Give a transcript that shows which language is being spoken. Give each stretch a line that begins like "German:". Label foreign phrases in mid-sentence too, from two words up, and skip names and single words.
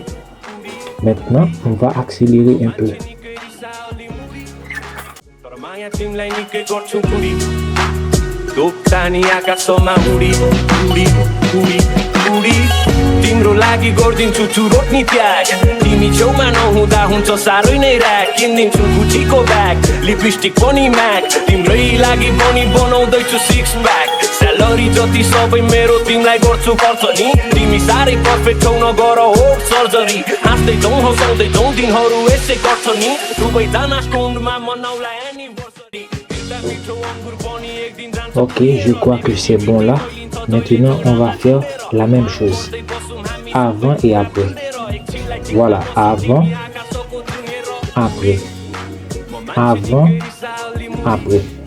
French: Maintenant, on va accélérer un peu.
Nepali: तिमीलाई निकै गर्छु पुरी दोक्तानी आकाशमा उडी उडी उडी उडी तिम्रो लागि गर्दिन्छु चुरोट नि त्याग तिमी छेउमा नहुँदा हुन्छ साह्रै नै ऱ्याक किनिदिन्छु गुचीको ब्याग लिपस्टिक पनि म्याक तिम्रै लागि पनि बनाउँदैछु
English: six pack
Nepali: स्यालेरी जति सबै मेरो तिमीलाई गर्छु खर्च नि तिमी साह्रै पर्फेक्ट छौ नगर होट सर्जरी हाँस्दै जाउँ हँसाउँदै जाउँ दिनहरू यसै गर्छ नि दुवैजना स्टोनमा मनाउला एनिभर्सरी
French: Ok, je crois que c'est bon là. Maintenant, on va faire la même chose. Avant et après. Voilà, avant, après. Avant, après.